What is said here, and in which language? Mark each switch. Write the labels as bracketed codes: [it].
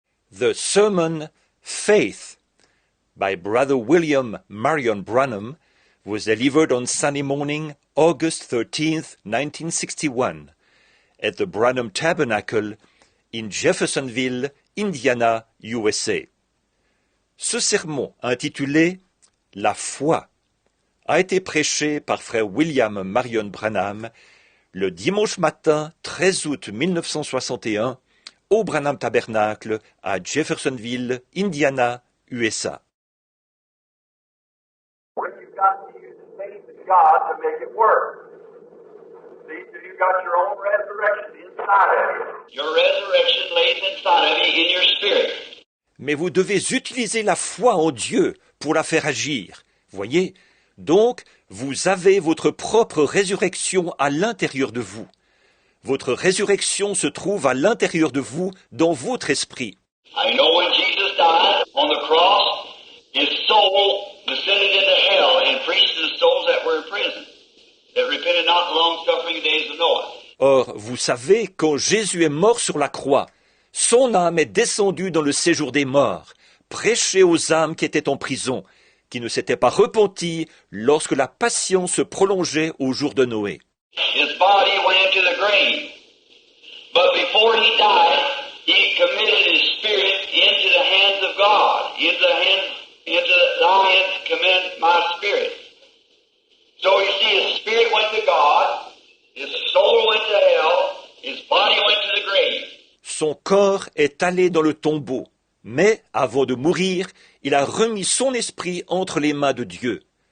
[en] The sermon Faith by Brother William Marion Branham was delivered on Sunday morning, August 13th, 1961, at the Branham Tabernacle in Jeffersonville, Indiana, USA. [fr] Ce sermon, intitulé « La foi », a été prêché par frère William Marion Branham le dimanche matin 13 août 1961 au Branham Tabernacle à Jeffersonville, Indiana, USA. [en] You've got to use the faith in God to make it work. See, so you've got your own resurrection inside of you. Your resurrection lays inside of you in your spirit. [fr] Mais vous devez utiliser la foi en Dieu pour la faire agir. Voyez, donc, vous avez votre propre résurrection à l'intérieur de vous. Votre résurrection se trouve à l'intérieur de vous, dans votre esprit. [en] I know when Jesus died on the cross, his soul descended into hell and preached to the souls that were in prison, that repented not the long-suffering days of Noah. [fr] Or, vous savez, quand Jésus est mort sur la croix, son âme est descendue dans le séjour des morts, prêcher aux âmes qui étaient en prison, qui ne s'étaient pas repenties lorsque la patience se prolongeait au jour de Noé. [en] His body went into the grave, but before he died, he committed his spirit into the hands of God. Into thy hands commend my spirit. So you see, his spirit went to God, his soul went to hell, his body went to the grave. [fr] Son corps est allé dans le tombeau, mais avant de mourir, il a remis son esprit entre les mains de Dieu.